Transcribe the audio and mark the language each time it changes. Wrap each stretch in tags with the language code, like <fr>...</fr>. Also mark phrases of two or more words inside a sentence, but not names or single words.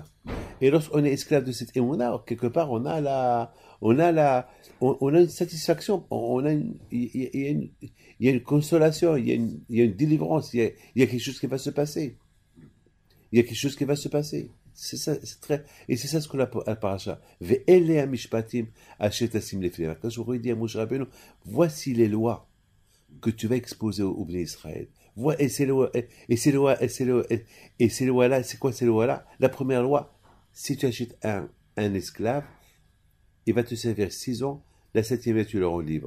<fr>Et lorsqu'on est esclave de cette émouna, quelque part, on a une satisfaction, il y a une consolation, il y a une délivrance, il y a quelque chose qui va se passer. Il y a quelque chose qui va se passer. C'est ça, et c'est ça ce qu'on a à paracha.</fr> <he>ואלה המשפטים אשר תשים לפניהם.</he> <fr>Quand je vous dis à Moshe Rabbeinu, voici les lois que tu vas exposer au Bnei Israël. Et ces lois-là, c'est quoi ces lois-là? La première loi, si tu achètes un esclave, il va te servir 6 ans, la 7e année tu le rends libre.</fr>